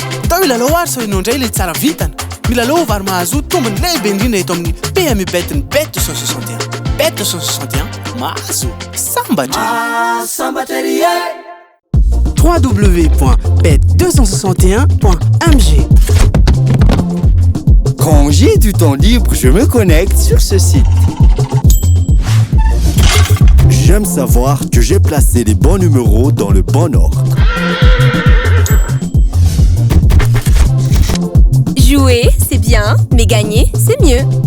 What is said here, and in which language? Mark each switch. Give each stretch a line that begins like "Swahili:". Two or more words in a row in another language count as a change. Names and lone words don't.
Malagasy: Atao ilalao ary sao ianao indray ilay tsara vitana. Milalao vary mahazo tombony lehibe indrindra eto amin'ny PMU Bet ny Bet 261. Bet 261 mahazo sambatra. www.bet261.mg.
French: Quand j'ai du temps libre, je me connecte sur ce site. J'aime savoir que j'ai placé les bons numéros dans le bon ordre. Jouer, c'est bien, mais gagner, c'est mieux.